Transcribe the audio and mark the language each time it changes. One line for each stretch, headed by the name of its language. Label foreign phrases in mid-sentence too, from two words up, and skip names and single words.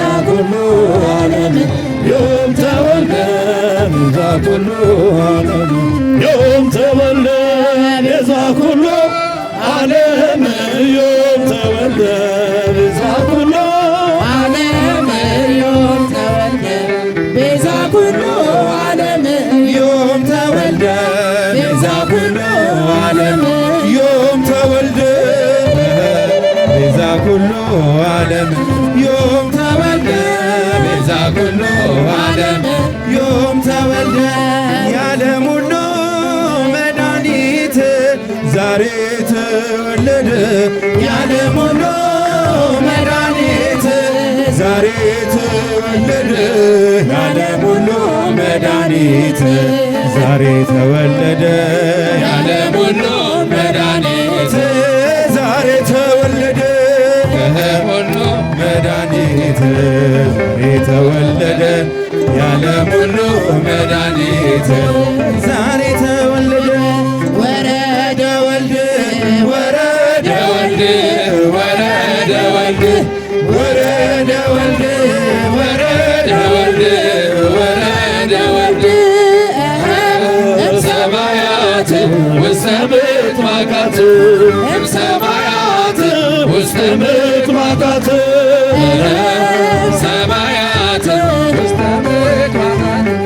Geez: ኩሉ ዓለም ዮም ተወልደ ቤዛ ኩሉ ዓለም ዮም ተወልደ ቤዛ ኩሉ ዓለም ዮም ተወልደ ቤዛ ኩሉ ዓለም ዮም ተወልደ ቤዛ ኩሉ ዓለም ዮም ተወልደ ቤዛ ኩሉ ዓለም ዮም ተወልደ ቤዛ ኩሉ ዓለም ዮም ተወልደ ቤዛ ኩሉ ዓለም ዮም ተወልደ
Amharic: የዓለም ሁሉ መድኃኒት ዛሬ ተወለደ የዓለም ሁሉ መድኃኒት ዛሬ ተወለደ የዓለም ሁሉ መድኃኒት ዛሬ ተወለደ የዓለም ሁሉ መድኃኒት ዛሬ ተወለደ ሁሉ መድኃኒት ዛሬ ተወለደ የዓለም ሁሉ መድኃኒት ዛሬ ተወለደ
Geez: ወረደ ወልድ ወረደ ወልድ ወረደ ወልድ
Amharic: ወረደ ወልድ ወረደ ወልድ ወረደ ወልድ
Geez: እምሰማያት ውስተ ምጥማቃት እምሰማያት ውስተ ምጥማቃት ሰማያት ውስተ ምጥማቃት